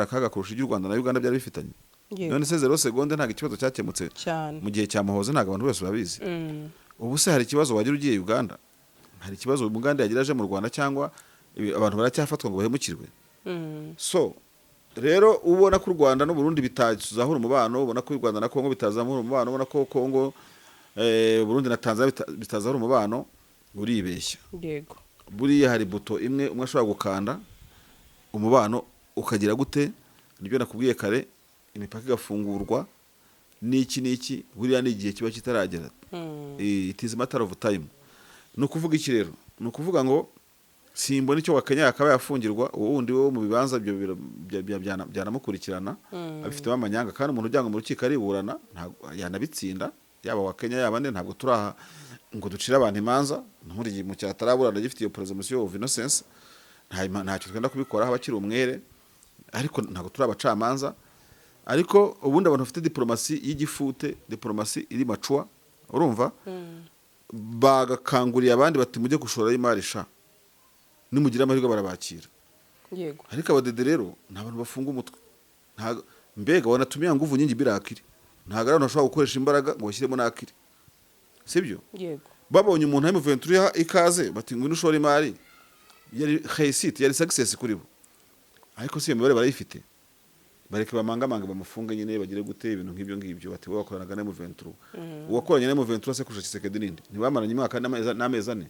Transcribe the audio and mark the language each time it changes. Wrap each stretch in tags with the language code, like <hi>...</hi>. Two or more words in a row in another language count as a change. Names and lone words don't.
<rw>akaga kurusha iry'u Rwanda na Uganda byari bifitanye none se 0 seconde nta ikibazo cyakemutse mu gihe cya Muhoza ntago abantu bose babizi ubu se hari ikibazo wagira ugiye Uganda hari ikibazo Uganda yagiraje mu Rwanda cyangwa abantu baracyafatwa ngo bahemukirwe so rero ubona ko u Rwanda no Burundi bitazahura umubano ubona ko u Rwanda na Kongo bitazahura umubano ubona ko Kongo Burundi na Tanzania bitazahura umubano uribeshya yego buriya hari buto imwe umwe ashobora gukanda umubano ukagira gute nibyo nakubwiye kare imipaka igafungurwa niki buriya ni igihe kiba kitaragera</rw> <en>it is matter of time</en> <rw>no kuvuga iki rero no kuvuga ngo simbona icyo wakenya akaba yafungirwa uwo wundi wo mu bibanza ibyo byanamukurikirana abifitemo amanyanga kandi umuntu ujyanga mu rukiko ariburana yanabitsinda yaba wakenya yaba nde ntabwo turaha ngo ducire abantu imanza nkuriye mu cyataraburana gifite iyo</rw> <en>presumption of innocence</en> <rw>ntacyo twenda kubikora abakiri umwere ariko ntabwo turi abacamanza ariko ubundi abantu bafite diplomasi y'igifute diplomasi iri macua urumva bagakanguriye abandi bati mujye gushora imari sha nimugira amahirwe barabakira yego ariko abadede rero nta bantu bafunga umutwe mbega</rw> <sw>wanatumia nguvu nyingi bila akili</sw> <rw>ntago abantu bashobora gukoresha imbaraga ngo bashyiremo n'akili sibyo yego babonye umuntu ari mu venture ikaze bati ngwino ushora imari yari réussite yari success kuri bo ariko si imibare barayifite bareke bamangamanga bamufunga nyine bagire gute ibintu nk'ibyo ngibyo bati wowe wakoranaga na mu venture uwakoranye na mu venture se kurusha Tshisekedi ninde ntibamaranye imyaka n'amezi 4</rw>